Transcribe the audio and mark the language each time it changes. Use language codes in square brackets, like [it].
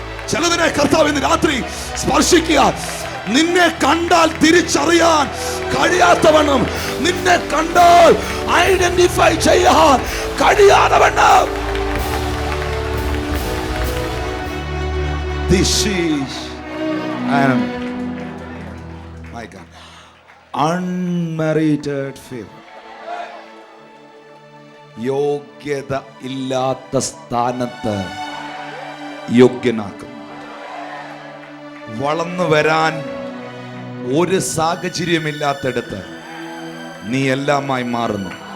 [ml] ചിലതിനെ കർത്താവ് ഇന്ന് രാത്രി സ്പർശിക്കുക. നിന്നെ കണ്ടാൽ തിരിച്ചറിയാൻ കഴിയാത്തവണ്ണം, നിന്നെ കണ്ടാൽ ഐഡന്റിഫൈ ചെയ്യാൻ കഴിയാത്തവണ്ണം. [en] This is my God, unmerited favor. [ml] യോഗ്യത ഇല്ലാത്ത സ്ഥാനത്ത് യോഗ്യനാക്കും. വളർന്നു വരാൻ ഒരു സാഹചര്യമില്ലാത്തടത്ത് നീ എല്ലാമായി മാറുന്നു.